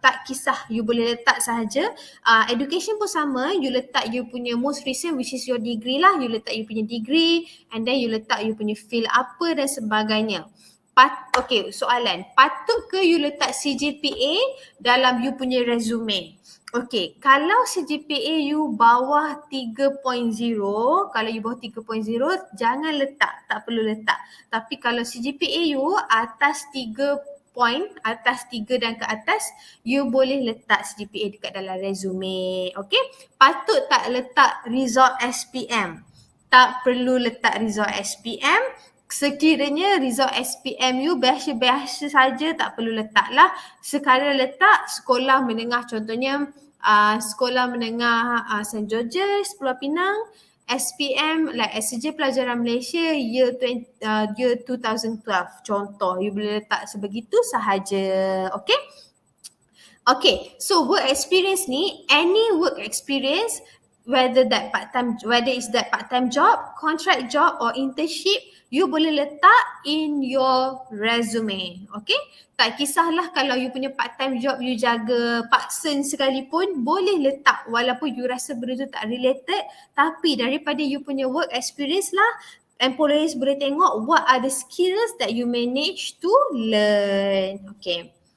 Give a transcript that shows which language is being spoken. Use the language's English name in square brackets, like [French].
[Malay] Tak kisah, you boleh letak sahaja. Education pun sama, you letak you punya [English] most recent, which is your degree [Malay] lah. You letak you punya degree, and then you letak you punya field apa dan sebagainya. Okay, soalan, patut ke you letak CGPA dalam you punya resume? Okay, kalau CGPA you bawah 3.0, kalau you bawah 3.0, jangan letak, tak perlu letak. Tapi kalau CGPA you atas 3 point, atas 3 dan ke atas, you boleh letak CGPA dekat dalam resume. Okay, patut tak letak result SPM? tak perlu letak result SPM. Sekiranya result SPM you biasa-biasa saja, tak perlu letak lah. Sekadar letak sekolah menengah, contohnya sekolah menengah St. George's Pulau Pinang, SPM like SJ Pelajaran Malaysia year 2012 contoh. You boleh letak sebegitu sahaja. Okay? [English] Okay, so work experience ni, any work experience, whether it's that part-time job, contract job or internship, [Malay] you boleh letak [English] in your resume. [Malay] Okay, tak kisahlah kalau you punya part-time job you jaga paksen sekalipun, boleh letak walaupun you rasa benda tu tak related, tapi daripada you punya work experience lah, employers boleh tengok [English] what are the skills that you manage to learn. [Malay] Okay.